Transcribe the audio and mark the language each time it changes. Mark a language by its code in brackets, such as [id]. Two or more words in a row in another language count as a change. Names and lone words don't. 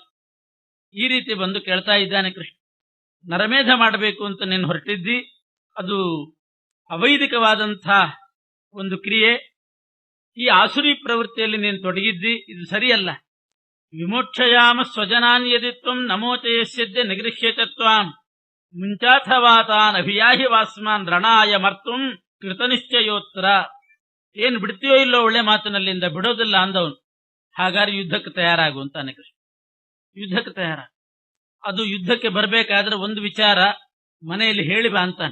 [kn] ಈ ರೀತಿ ಬಂದು ಕೇಳ್ತಾ ಇದ್ದಾನೆ ಕೃಷ್ಣ. ನರಮೇಧ ಮಾಡಬೇಕು ಅಂತ ನೀನು ಹೊರಟಿದ್ದಿ, ಅದು ಅವೈದಿಕವಾದಂಥ ಒಂದು ಕ್ರಿಯೆ. ಈ ಆಸುರಿ ಪ್ರವೃತ್ತಿಯಲ್ಲಿ ನೀನು ತೊಡಗಿದ್ದಿ, ಇದು ಸರಿಯಲ್ಲ. [sa] ವಿಮೋಕ್ಷಯಾಮ ಸ್ವಜನಾನ್ ಯದಿ ತ್ವಂ ನಮೋಚಯಸ್ಯದ್ಯ ನಿಗೃಹ್ಯತ ತ್ವಾಂ ಮುಂಚಾಥವಾ ತಾನ್ ಅಭಿಯಾಹಿ ವಾಸ್ಮಾನ್ ರಣಾಯ ಮರ್ತುಂ ಕೃತನಿಶ್ಚಯೋತ್ರ. [kn] ಏನ್ ಬಿಡ್ತೀಯೋ ಇಲ್ಲೋ ಒಳ್ಳೆ ಮಾತಿನಲ್ಲಿಂದ ಬಿಡೋದಿಲ್ಲ ಅಂದವನು. ಹಾಗಾದ್ರೆ ಯುದ್ಧಕ್ಕೆ ತಯಾರಾಗು ಅಂತಾನೆ ಕೃಷ್ಣ. ಯುದ್ಧಕ್ಕೆ ತಯಾರಾಗ. ಅದು ಯುದ್ಧಕ್ಕೆ ಬರಬೇಕಾದ್ರೆ ಒಂದು ವಿಚಾರ ಮನೆಯಲ್ಲಿ ಹೇಳಿ ಬಾ ಅಂತಾನೆ.